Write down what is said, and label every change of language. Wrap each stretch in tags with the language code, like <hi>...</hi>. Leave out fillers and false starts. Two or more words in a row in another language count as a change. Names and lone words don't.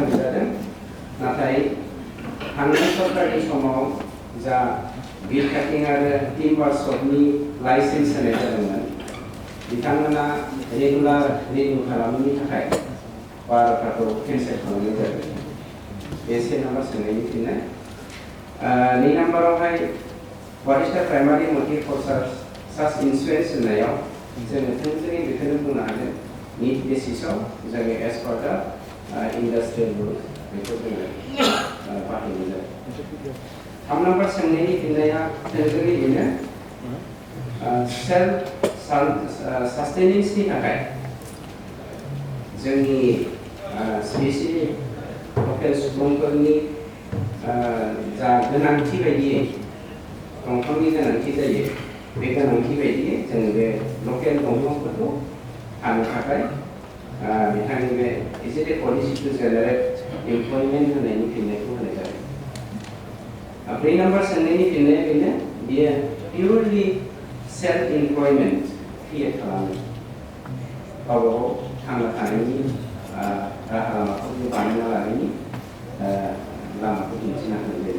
<brx>होनाय जादों नाथाय थांनाय सरकारनि समाव जा बिग काटिं आरो टिम्बार शपनि लाइसेन्स होनाय जादोंमोन बिथांमोना रेगुलार रिनिउ खालामनायनि थाखाय 12टाखौ केन्सेल खालामनाय जादों बे से नाम्बार सोंनायनि फिननाय 2 नाम्बारावहाय</brx> <en>What is the primary motive for such insurance</en> <brx>होननायाव जोङो थोंजोङै बेखौनो बुंनो हागोन need बेसिसाव जोङो</brx> <en>as per the industrial rule</en> <brx>बेखौ जोङो बाहायनाय जायो। 3 नम्बर सोंनायनि फिननाया थोंजोङै बेनो</brx> <en>self sustenance</en> <brx>थाखाय जोंनि</brx> <en>specially local</en> <brx>सुबुंफोरनि जा गोनांथि बायदियै दंफांनि गोनांथि जायो बे गोनांथि बायदियै जों बे लकेल दंफांफोरखौ थानो थाखाय बिथांनि बे</brx> <en>is it a policy to generate employment</en> <brx>होनायनि फिननायखौ होनाय जादों। 3 नम्बर सोंनायनि फिननाया बेनो बियो पिउरलि</brx> <en>self employment create</en> <brx>खालामो गावबा गाव थांना थानायनि राहा लामाखौ बानायना लानायनि लामाखौ दिन्थिना होनाय जायो।</brx>